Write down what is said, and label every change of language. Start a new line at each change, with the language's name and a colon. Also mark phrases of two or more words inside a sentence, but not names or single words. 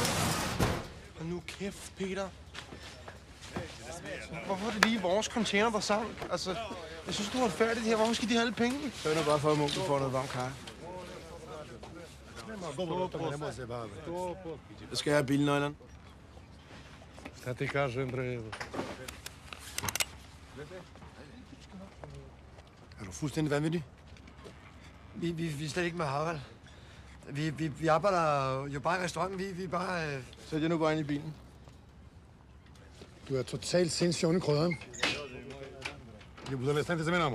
Danish: Og nu kæft, Peter. Hvorfor er det lige vores container, der sank? Altså, jeg synes, du er færdigt her. Hvorfor skal de have alle pengene? Det er bare for, at Munk får noget varm kaffe. Jeg skal have bilnøglerne.
Serbian: Šta ti kažem, bre?
Danish: Er du fuldstændig vanvittig? Vi er slet ikke med Harald. Vi arbejder jo bare i restauranten. Vi er bare... Sæt jer nu bare ind i bilen. Du er totalt sindssyg oven i krydderen. Jeg burde læse til sammen.